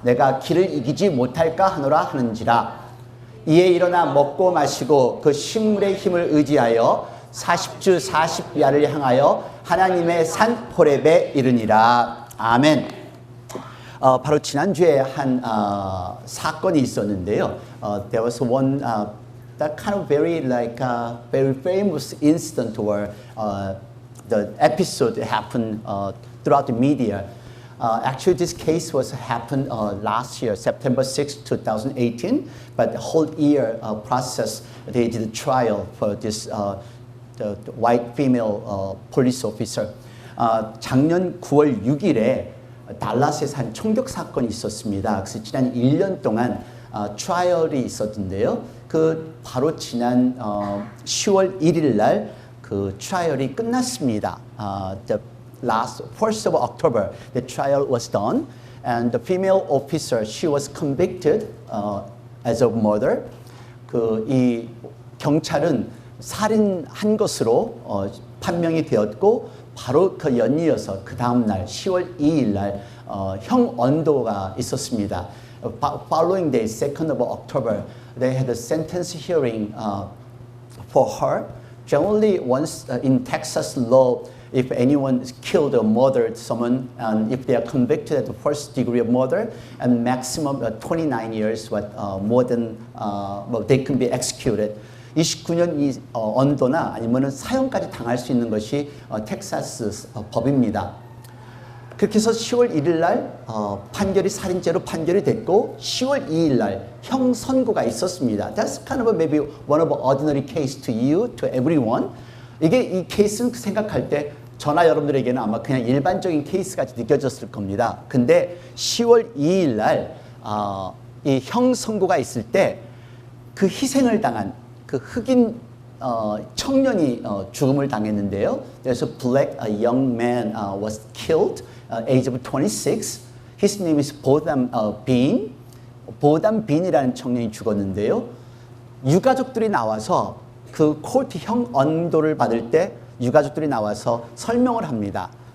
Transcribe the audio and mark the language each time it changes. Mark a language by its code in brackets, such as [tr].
[ko] 내가 기를 이기지 못할까 하노라 하는지라. 이에 일어나 먹고 마시고 그 식물의 힘을 의지하여 40주 40야를 향하여 하나님의 산 호렙에 이르니라. 아멘. 바로 지난주에 한 사건이 있었는데요. [en] There was one that kind of very very famous incident where the episode happened throughout the media. Actually, this case was happened last year, September 6, 2018. But the whole year process, they did a trial for this the white female police officer. [ko] 작년 9월 6일에 달라스에서 한 총격 사건이 있었습니다. 그래서 지난 1년 동안 트라이얼이 있었는데요. 그 바로 지난 10월 1일 날 그 트라이얼이 끝났습니다. [en] The last 1st of October, the trial was done, and the female officer, she was convicted as a murder. [ko] 그 이 경찰은 살인한 것으로 판명이 되었고 바로 그 연이어서 그 다음 날 10월 2일 날 형언도가 있었습니다. [en] Following day, 2nd of October, they had a sentence hearing for her. Generally, once in Texas law, if anyone is killed or murdered someone, and if they are convicted at the first degree of murder, and maximum 29 years, more than they can be executed. [ko] 29년 이 언도나 아니면은 사형까지 당할 수 있는 것이 텍사스 법입니다. 그렇게 해서 10월 1일 날 판결이 살인죄로 판결이 됐고 10월 2일 날 형 선고가 있었습니다. [en] That's kind of maybe one of ordinary case to you, to everyone. [ko] 이게 이 케이스는 생각할 때 저나 여러분들에게는 아마 그냥 일반적인 케이스같이 느껴졌을 겁니다. 근데 10월 2일 날 이 형 선고가 있을 때 그 희생을 당한 그 흑인 청년이 죽음을 당했는데요. [en] There's a black young man was killed, age of 26. His name is 보담 빈. [ko] 보담 빈이라는 청년이 죽었는데요. 유가족들이 나와서 그 코트 형 언도를 받을 때 유가족들이 나와서 설명을 합니다.